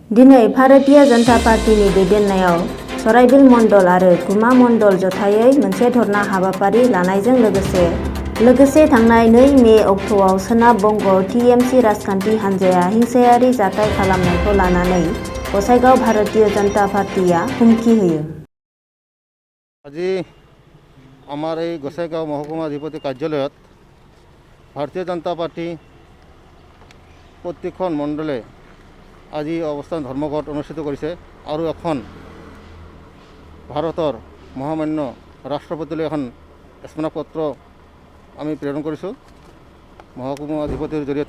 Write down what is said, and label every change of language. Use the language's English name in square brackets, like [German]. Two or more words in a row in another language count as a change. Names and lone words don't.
[Bodo] दिनै भारतीय जनता पार्टीनि दैदेननायाव सराइबिल मण्डल आरो गुमा मण्डल जथायै मोनसे धरना हाबाफारि लानायजों लोगोसे थांनाय 2 मे अक्ट'आव सोनाब बंग टीएमसी राजखान्थि हान्जाया हिंसायारि जाथाय खालामनायखौ लानानै गसाइगाव भारतीय जनता पार्टीया हुमखि होयो। [Assamese] আজি আমাৰ এই গোসাইগাঁও মহকুমা অধিপতি কাৰ্যালয়ত ভাৰতীয় জনতা পাৰ্টি প্ৰত্যেকখন মণ্ডলে আজি অৱস্থান ধৰ্মঘট অনুষ্ঠিত কৰিছে আৰু এখন ভাৰতৰ মহামান্য ৰাষ্ট্ৰপতিলৈ এখন স্মাৰকপত্ৰ আমি প্ৰেৰণ কৰিছোঁ মহকুমা অধিপতিৰ জৰিয়তে।